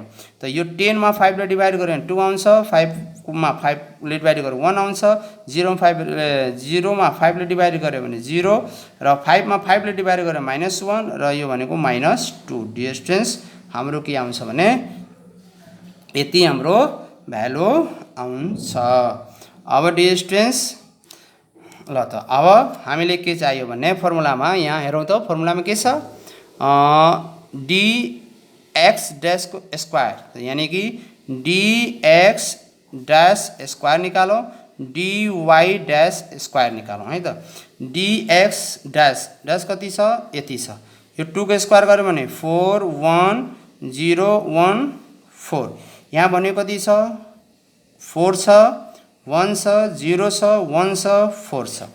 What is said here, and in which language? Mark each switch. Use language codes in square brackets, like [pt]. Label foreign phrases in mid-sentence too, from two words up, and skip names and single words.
[ne] त यो 10 मा 5 ले डिभाइड गऱ्यो भने 2 आउँछ, 5 मा 5 ले डिभाइड गऱ्यो 1 आउँछ, 0 मा 5 ले डिभाइड गऱ्यो भने 0 र 5 मा 5 ले डिभाइड गऱ्यो -1 र यो भनेको -2। [en] dear students [ne] हाम्रो के आउँछ भने यति हाम्रो भ्यालु आउँछ। अब [en] dear students [ne] ल त अब हामीले के चाहियो भने फर्मुलामा यहाँ हेरौँ त फर्मुलामा के छ dx डैश को स्क्वायर [hi] यानी कि [en] dx dash square [ne] निकालौँ [en] dy dash square [ne] निकालौँ है त। [en] dx dash dash [ne] कति छ यति छ, यो 2 को स्क्वायर गर्यो भने 4 1 0 1 4, यहाँ भनेको कति छ 4 छ 1 छ 0 छ 1 छ 4 छ।